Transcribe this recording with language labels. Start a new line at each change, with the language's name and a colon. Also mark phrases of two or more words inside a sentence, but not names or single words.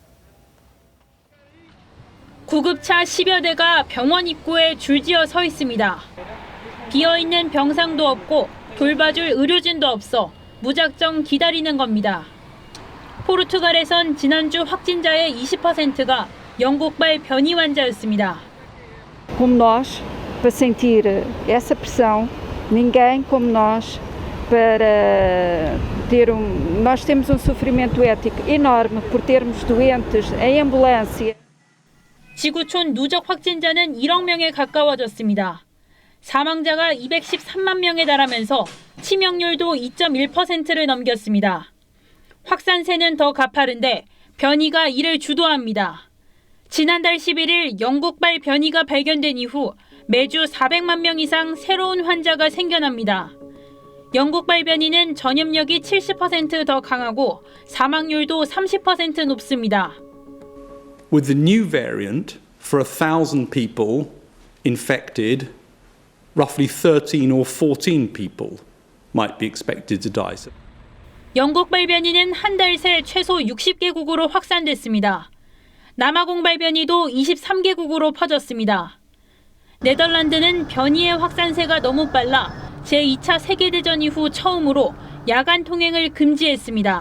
Korean: 구급차 10여 대가 병원 입구에 줄지어 서 있습니다. 비어있는 병상도 없고 돌봐줄 의료진도 없어 무작정 기다리는 겁니다. 포르투갈에선 지난주 확진자의 20%가 영국발 변이 환자였습니다.
Portuguese: Como nós, para sentir essa pressão, ninguém como nós para ter nós temos sofrimento ético enorme por termos doentes em ambulância.
Korean: 지구촌 누적 확진자는 1억 명에 가까워졌습니다. 사망자가 213만 명에 달하면서 치명률도 2.1%를 넘겼습니다. 확산세는 더 가파른데 변이가 이를 주도합니다. 지난달 11일 영국발 변이가 발견된 이후 매주 400만 명 이상 새로운 환자가 생겨납니다. 영국발 변이는 전염력이 70% 더 강하고 사망률도 30% 높습니다.
English: With the new variant, for 1,000 people infected, roughly 13 or 14 people might be expected to die.
Korean: 영국발 변이는 한 달 새 최소 60개국으로 확산됐습니다. 남아공발 변이도 23개국으로 퍼졌습니다. 네덜란드는 변이의 확산세가 너무 빨라 제2차 세계대전 이후 처음으로 야간 통행을 금지했습니다.